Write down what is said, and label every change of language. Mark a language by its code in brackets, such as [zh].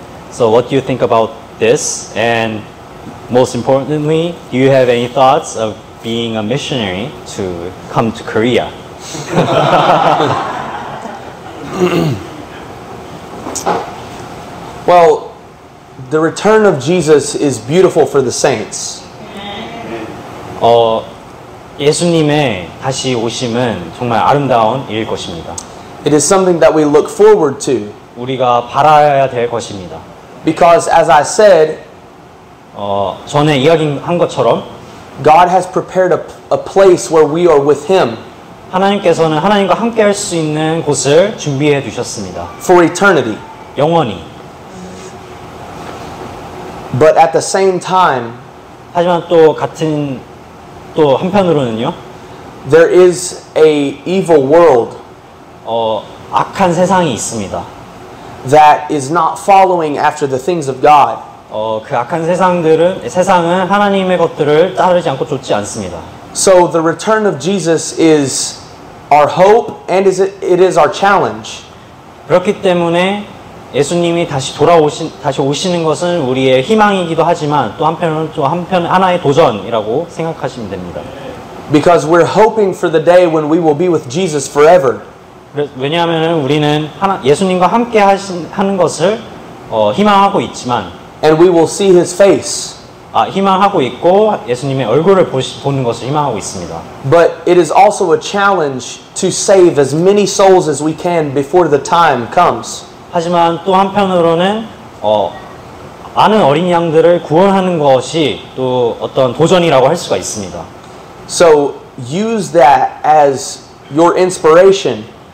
[en] So what do you think about this? And most importantly, do you have any thoughts of being a missionary to come to Korea? Well, the return of Jesus is beautiful for the saints. [ko] 예수님의 다시 오심은 정말 아름다운 일일 것입니다. [en] It is something that we look forward to [ko] 우리가 바라야 될 것입니다. [en] because, as I said, [ko] 전에 이야기한 것처럼 [en] God has prepared a place where we are with Him [ko] 하나님께서는 하나님과 함께 할 수 있는 곳을 준비해 두셨습니다. [en] for eternity. [ko] 영원히. [en] But at the same time, [ko] 하지만 또 한편으로는요. [en] there is a evil world [ko] 악한 세상이 있습니다. [en] that is not following after the things of God. [ko] 그 악한 세상은 하나님의 것들을 따르지 않고 좇지 않습니다. [en] So the return of Jesus is our hope and it is our challenge. [ko] 그렇기 때문에 예수님이 다시 오시는 것은 우리의 희망이기도 하지만 또 한편으로는 하나의 도전이라고 생각하시면 됩니다. [en] Because we're hoping for the day when we will be with Jesus forever. [ko] 왜냐하면 우리는 예수님과 함께 하는 것을 희망하고 있지만 [en] And we will see His face. [ko] 희망하고 있고 예수님의 얼굴을 보는 것을 희망하고 있습니다. [en] But it is also a challenge to save as many souls as we can before the time comes. [ko] 하지만 또 한편으로는 많은 어린 양들을 구원하는 것이 또 어떤 도전이라고 할 수가 있습니다. [en] So use that as your inspiration.